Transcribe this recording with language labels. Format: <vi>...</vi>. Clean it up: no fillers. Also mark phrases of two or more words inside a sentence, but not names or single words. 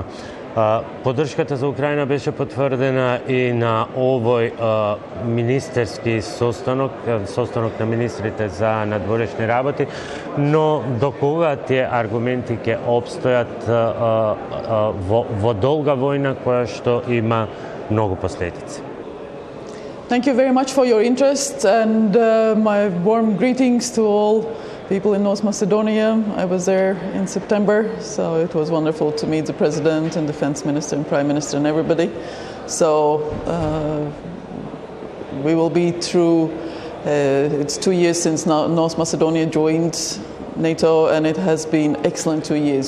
<mk>Поддршката за Украина беше потврдена и на овој министерски состанок на министрите за надворешни работи, но до кога тие аргументи ќе обстојат во долга војна која што има многу последици?</mk> <en>Thank you very much for your interest and my warm greetings to all people in North Macedonia. I was there in September, so it was wonderful to meet the President and Defense Minister and Prime Minister and everybody. So we will be through, it's 2 years since North Macedonia joined NATO, and it has been excellent 2 years.</en>